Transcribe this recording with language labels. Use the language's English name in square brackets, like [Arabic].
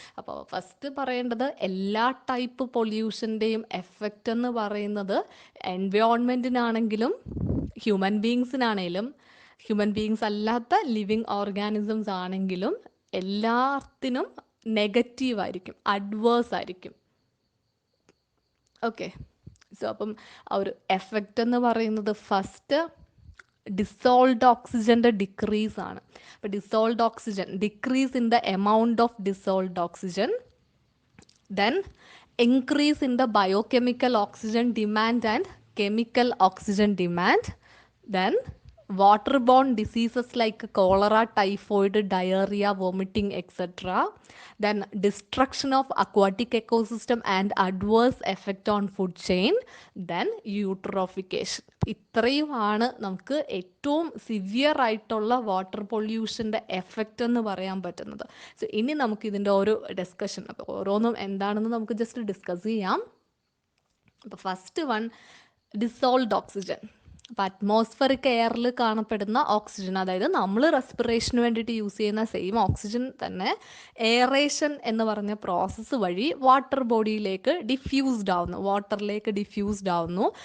[Malayalam] അപ്പോൾ ഫസ്റ്റ് പറയേണ്ടത്, എല്ലാ ടൈപ്പ് പൊല്യൂഷൻ്റെയും എഫക്റ്റ് എന്ന് പറയുന്നത് എൻവയോൺമെൻറ്റിനാണെങ്കിലും ഹ്യൂമൻ ബീങ്സിനാണെങ്കിലും ഹ്യൂമൻ ബീങ്സ് അല്ലാത്ത ലിവിങ് ഓർഗാനിസംസ് ആണെങ്കിലും എല്ലാത്തിനും നെഗറ്റീവ് ആയിരിക്കും, അഡ്വേഴ്സ് ആയിരിക്കും. ഓക്കെ, സോ അപ്പം ആ ഒരു എഫക്റ്റ് എന്ന് പറയുന്നത് ഫസ്റ്റ് ഡിസോൾഡ് ഓക്സിജൻ്റെ ഡിക്രീസ് ആണ്. [English] അപ്പോൾ dissolved oxygen, decrease in the amount of dissolved oxygen, then increase in the biochemical oxygen demand and chemical oxygen demand, then waterborne diseases like cholera, typhoid, diarrhea, vomiting, etc., then destruction of aquatic ecosystem and adverse effect on food chain, then eutrophication. [Malayalam] ഇത്രയുമാണ് നമുക്ക് ഏറ്റവും severe ആയിട്ടുള്ള water പൊല്യൂഷൻ്റെ effect എന്ന് പറയാൻ പറ്റുന്നത്. So ഇനി നമുക്ക് ഇതിൻ്റെ ഒരു ഡിസ്കഷൻ, അപ്പോൾ ഓരോന്നും എന്താണെന്ന് നമുക്ക് ജസ്റ്റ് ഡിസ്കസ് ചെയ്യാം. അപ്പോൾ ഫസ്റ്റ് വൺ, ഡിസോൾഡ് ഓക്സിജൻ. അപ്പോൾ അറ്റ്മോസ്ഫറിക് എയറിൽ കാണപ്പെടുന്ന ഓക്സിജൻ, അതായത് നമ്മൾ റെസ്പിറേഷന് വേണ്ടിയിട്ട് യൂസ് ചെയ്യുന്ന സെയിം ഓക്സിജൻ തന്നെ എയറേഷൻ എന്ന് പറഞ്ഞ പ്രോസസ്സ് വഴി വാട്ടർ ബോഡിയിലേക്ക് ഡിഫ്യൂസ്ഡ് ആവുന്നു, വാട്ടറിലേക്ക് ഡിഫ്യൂസ്ഡ് ആവുന്നു.